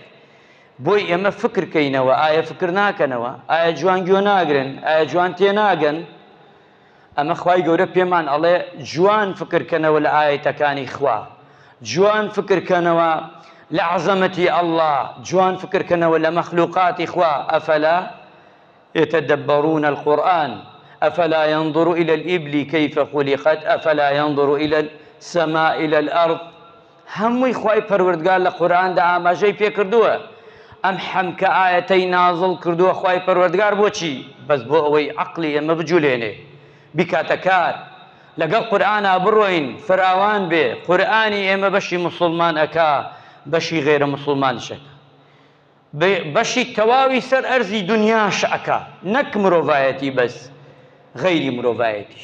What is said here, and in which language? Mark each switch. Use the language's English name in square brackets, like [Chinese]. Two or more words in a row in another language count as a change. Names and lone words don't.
[Central Kurdish] بۆی ئێمە فکرکەینەوە، ئایا فکر ناکەنەوە؟ ئایا جوان گوێ ناگرن؟ ئایا جوان تێناگەن؟ ئەمە خوای گەورە پێمان ئەڵێ جوان فکرکەنەوە لە ئایەتەکانی خوا، جوان فکرکەنەوە لە عەزەمەتی ئەڵڵا، جوان فکرکەنەوە لە مەخلوقاتی خوا. [Arabic] ئەفەلا يتدبرون القرآن أفلا ينظر إلى الإبل كيف خلقت أفلا ينظر إلى السماء إلى الأرض. [Central Kurdish] هەمووی خوای پەروەردگار لە قورئاندا ئاماژەی پێ کردووە. ئەم حەمکە ئایەتەی نازڵ کردووە خوای پەروەردگار بۆچی؟ بەس بۆ ئەوەی عەقڵی ئێمە بجوولێنێ، بیکاتە کار، لەگەڵ قورئانا بڕۆین، فراوان بێ. قورئانی ئێمە بەشی مسلمان ئەکا، بەشی غێرە مسلمانش ئەکا، بەشی تەواوی سەر ئەرزی دنیاش ئەکا، نەک مرۆڤایەتی بەس، غەیری مرۆڤایەتیش.